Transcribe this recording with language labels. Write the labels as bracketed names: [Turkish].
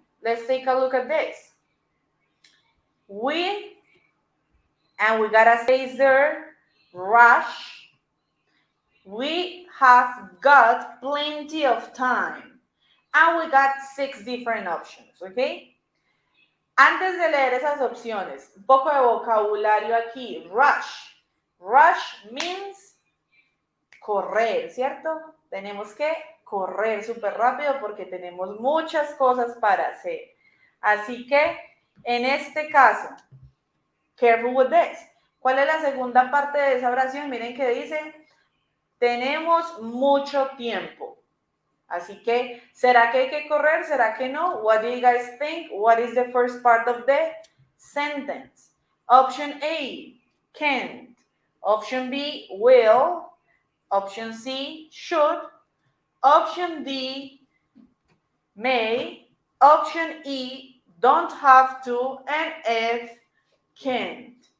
[English] Let's take a look at this. We gotta say there, rush. We have got plenty of time. And we got 6 different options, okay? [Spanish] Antes de leer esas opciones, un poco de vocabulario aquí. Rush. [English] Rush means [Spanish] correr, ¿cierto? Tenemos que correr súper rápido porque tenemos muchas cosas para hacer. Así que, en este caso, [English] careful with this. [Spanish] ¿Cuál es la segunda parte de esa oración? Miren que dice, tenemos mucho tiempo. Así que, ¿será que hay que correr? ¿Será que no? [English] What do you guys think? What is the first part of the sentence? Option A, can't. Option B, will. Option C, should. Option D, may. Option E, don't have to. And F, can't.